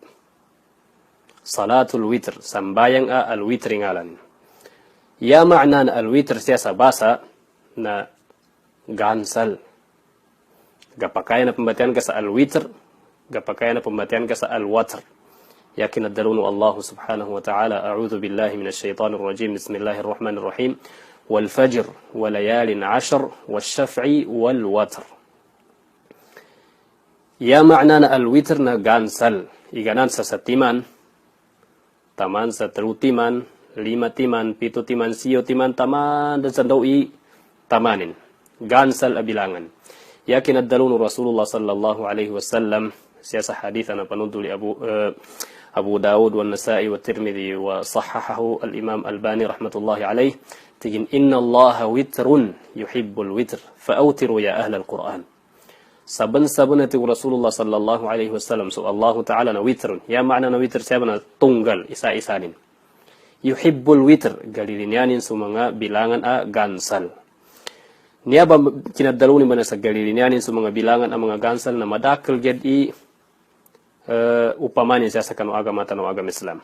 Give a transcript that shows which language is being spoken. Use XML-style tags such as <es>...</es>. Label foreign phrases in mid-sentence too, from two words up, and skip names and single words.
<ar>صلاة الوتر,</ar> <mdh>sambayang al-witr ngalan. Ya ma'na na al-witr siya sa basa na gansal. Gapakaya na pembatian ka sa al-witr, gapakaya na pembatian ka sa al-watr. Yakin ad-dalunu</mdh> <ar>الله سبحانه وتعالى أعوذ بالله من الشيطان الرجيم بسم الله الرحمن الرحيم والفجر وليال عشر, والشفع والوتر.</ar> <mdh>Ya makna na al-witr na gansal. Iganan sa satiman, taman sa terutiman, lima timan, pito timan, siyo timan, taman, dan sa dawi, tamanin. Gansal abilangan. Yakin ad-dalunu Rasulullah</mdh> <ar>صلى الله عليه وسلم,</ar> <mdh>siya sa hadith na panunto li</mdh> <ar>Abu Dawud wa Nasa'i wa Tirmidhi وصححه al-Imam Albani رحمة الله عليه, tigin إن الله وتر يحب الوتر فأوتروا يا أهل القرآن.</ar> <mdh>Saban-saban itu Rasulullah</mdh> <ar>صلى الله عليه وسلم</ar> <mdh>so</mdh> <ar>الله تعالى</ar> <mdh>na witrun. Ya makna na witr siya na tunggal isa-isanin.</mdh> <ar>يحب الوتر</ar> <mdh>galilinianin sa mga bilangan gansal. Niya ba kinadaluni ba na sa galilinianin sa mga bilangan mga gansal na madakal ged upamanin siya sa kanu agama tanu agama Islam.</mdh>